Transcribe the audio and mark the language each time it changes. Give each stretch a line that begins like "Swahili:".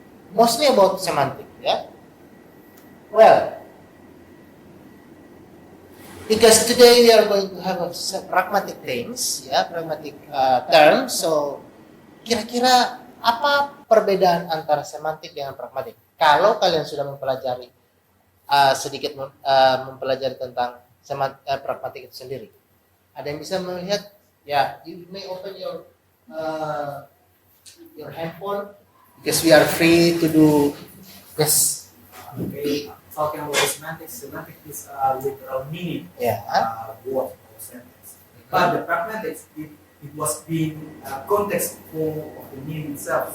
English: Mostly about semantic. Yeah. Well, Because today we are going to have pragmatic things, ya, pragmatic terms.
Indonesian: So, kira-kira apa perbedaan antara semantik dengan pragmatik? Kalau kalian sudah mempelajari sedikit mempelajari tentang pragmatik itu sendiri, ada yang bisa melihat?
English: Ya, you may open your handphone because we are free to do this. Okay, talking about semantics, semantics is literal meaning Yeah. word or sentence. But the pragmatics, it was being context of the meaning itself.